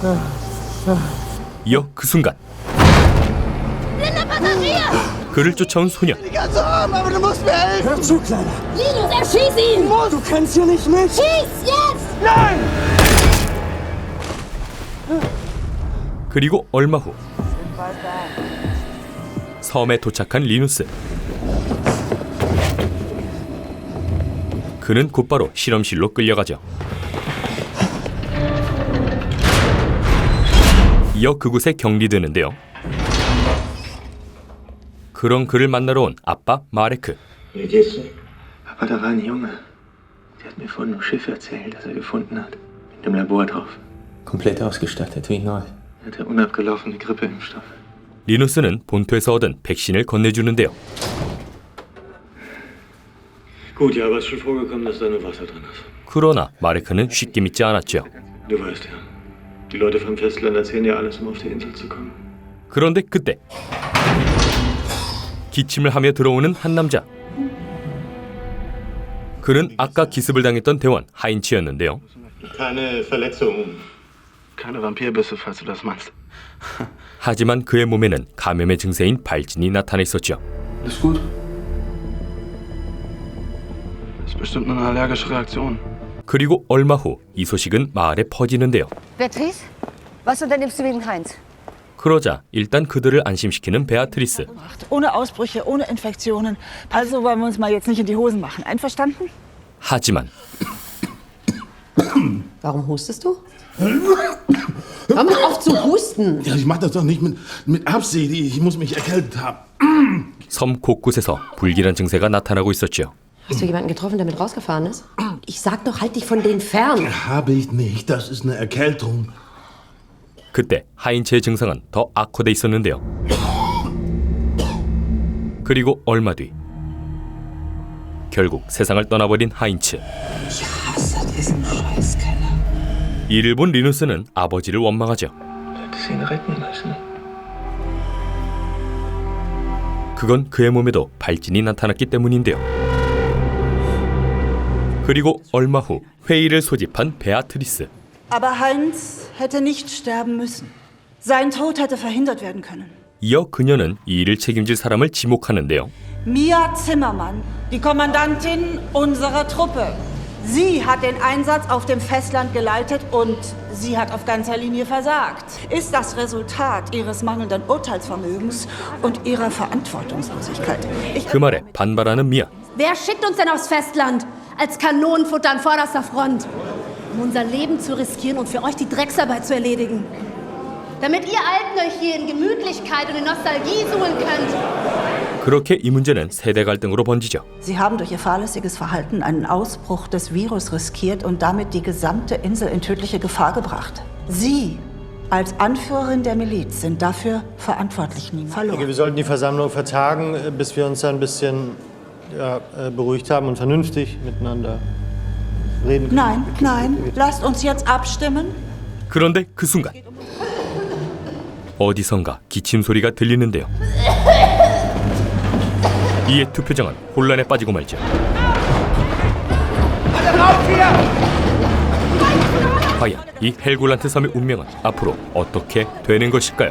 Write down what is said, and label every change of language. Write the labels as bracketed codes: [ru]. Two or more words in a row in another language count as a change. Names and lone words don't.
[ko] 이어 그 순간 그를 쫓아온 소년. [de] Ganz arm, aber du musst mir helfen! Hör zu, Kleiner! Linus, erschieß ihn! Du kannst hier nicht mit! Schieß jetzt! Nein! [ko] 그리고 얼마 후 섬에 도착한 리누스. 그는 곧바로 실험실로 끌려가죠. 이어 그곳에 격리되는데요. 그런 그를 만나러 온 아빠 마레크. [de] Papa, da war ein Junge. Der hat mir von einem Schiff erzählt, das er gefunden hat. Mit dem Labor drauf. Komplett ausgestattet, wie neu. Er hatte unabgelaufene Grippeimpfstoffe. [ko] 리누스는 본토에서 얻은 백신을 건네주는데요. [de] Gut, ja, aber es ist schon vorgekommen, dass da nur Wasser drin ist. [ko] 그러나 마레크는 쉽게 믿지 않았죠. [de] Du weißt ja, die Leute vom Festland erzählen ja alles, um auf die Insel zu kommen. [ko] 그런데 그때 기침을 하며 들어오는 한 남자. 그는 아까 기습을 당했던 대원 하인츠였는데요. [de] Keine Verletzungen. Keine Vampirbisse, falls du das meinst. [ko] 하지만 그의 몸에는 감염의 증세인 발진이 나타나 있었죠. [de] Alles gut? Das ist bestimmt nur eine allergische Reaktion. [ko] 그리고 얼마 후 이 소식은 마을에 퍼지는데요. [de] Beatrice, was unternimmst du wegen Heinz? [ko] 그러자 일단 그들을 안심시키는 베아트리스. [de] Ohne Ausbrüche, ohne Infektionen. Also wollen wir uns mal jetzt nicht in die Hosen machen. Einverstanden? [ko] 하지만 [de] Warum hustest du? Hör mal auf zu husten! Ja, ich mach das doch nicht mit Absicht. Ich muss mich erkältet haben. [ko] 섬 곳곳에서 불길한 증세가 나타나고 있었죠. [de] Hast du jemanden getroffen, der mit rausgefahren ist? Ich sag doch, halt dich von denen fern! Habe ich nicht. Das ist eine Erkältung. [ko] 그때 하인츠의 증상은 더 악화돼 있었는데요. 그리고 얼마 뒤 결국 세상을 떠나버린 하인츠. 이를 본 리누스는 아버지를 원망하죠. 그건 그의 몸에도 발진이 나타났기 때문인데요. 그리고 얼마 후 회의를 소집한 베아트리스. [de] Aber Heinz hätte nicht sterben müssen. Sein Tod hätte verhindert werden können. [ko] 이어 그녀는 이 일을 책임질 사람을 지목하는데요. [de] Mia Zimmermann, die Kommandantin unserer Truppe. Sie hat den Einsatz auf dem Festland geleitet und sie hat auf ganzer Linie versagt. Ist das Resultat ihres mangelnden Urteilsvermögens und ihrer Verantwortungslosigkeit. [ko] 그 말에 반발하는 미아. [de] Wer schickt uns denn aufs Festland? Als Kanonenfutter an vorderster Front. Um unser Leben zu riskieren und für euch die Drecksarbeit zu erledigen. Damit ihr Alten euch hier in Gemütlichkeit und in Nostalgie suhlen könnt. [ko] 그렇게 이 문제는 세대 갈등으로 번지죠. [de] Sie haben durch ihr fahrlässiges Verhalten einen Ausbruch des Virus riskiert und damit die gesamte Insel in tödliche Gefahr gebracht. Sie als Anführerin der Miliz sind dafür verantwortlich, Nina. Ich denke, wir sollten die Versammlung vertagen, bis wir uns ein bisschen beruhigt haben und vernünftig miteinander reden können. Nein, lasst uns jetzt abstimmen. [ko] 그런데 그 순간 어디선가 기침 소리가 들리는데요. 이에 투표장은 혼란에 빠지고 말죠. 과연 이 헬골란트 섬의 운명은 앞으로 어떻게 되는 것일까요?